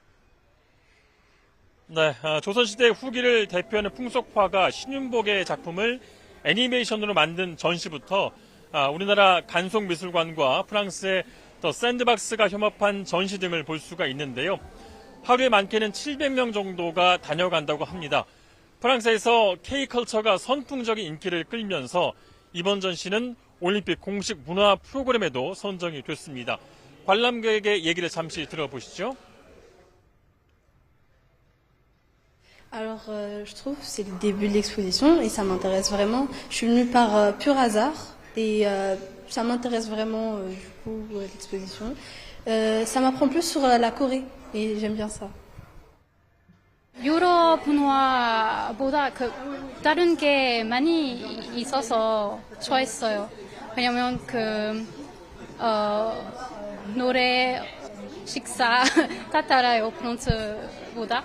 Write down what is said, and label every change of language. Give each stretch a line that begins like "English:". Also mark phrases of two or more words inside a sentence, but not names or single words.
Korean: 네, 조선시대 후기를 대표하는 풍속화가 신윤복의 작품을 애니메이션으로 만든 전시부터 우리나라 간송미술관과 프랑스의 더 샌드박스가 협업한 전시 등을 볼 수가 있는데요. 하루에 많게는 700명 정도가 다녀간다고 합니다. 프랑스에서 K컬처가 선풍적인 인기를 끌면서 이번 전시는 올림픽 공식 문화 프로그램에도 선정이 됐습니다. 관람객의 얘기를 잠시 들어보시죠.
French: Alors, je trouve que c'est le début de l'exposition et ça m'intéresse vraiment. Je suis venue par pur hasard et ça m'intéresse vraiment du coup l'exposition. Ça m'apprend plus sur la Corée et j'aime bien ça.
Korean: 유럽 문화보다 다른 게 많이 있어서 좋아했어요. 왜냐면 노래, 식사 다 따라요 프랑스보다.